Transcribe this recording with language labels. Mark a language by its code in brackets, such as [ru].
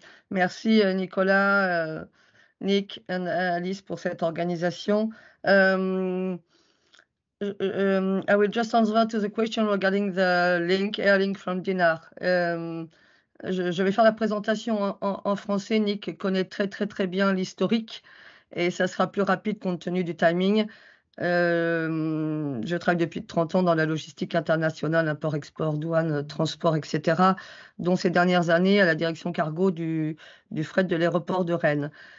[fr] Merci Nicolas, Nick and Alice pour cette organisation. [en] I will just answer to the question regarding the air link from Dinard. [fr] Je vais faire la présentation en français. Nick connaît très bien l'historique et ça sera plus rapide compte tenu du timing. Je travaille depuis 30 ans dans la logistique internationale, import-export, douane, transport, etc., dont ces dernières années à la direction cargo du fret de l'aéroport de Rennes.